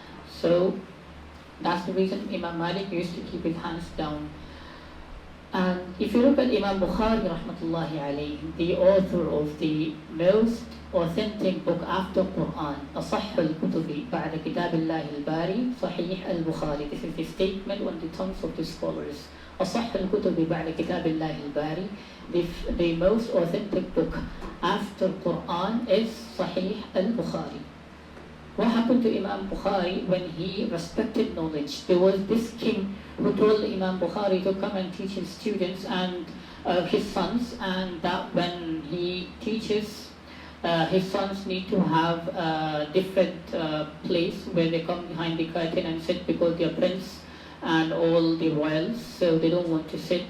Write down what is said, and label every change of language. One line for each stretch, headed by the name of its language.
English: So that's the reason Imam Malik used to keep his hands down. And if you look at Imam Bukhari rahmatullahi alayhi, the author of the most authentic book after Quran,
Arabic: أصح الكتب بعد كتاب الله الباري صحيح البخاري.
English: This is the statement on the tongues of the scholars.
Arabic: أصح الكتب بعد كتاب الله الباري.
English: The most authentic book after Quran is Sahih al-Bukhari. What happened to Imam Bukhari when he respected knowledge? There was this king who told Imam Bukhari to come and teach his students and his sons, and that when he teaches, his sons need to have a different place where they come behind the curtain and sit because they are prince and all the royals, so they don't want to sit.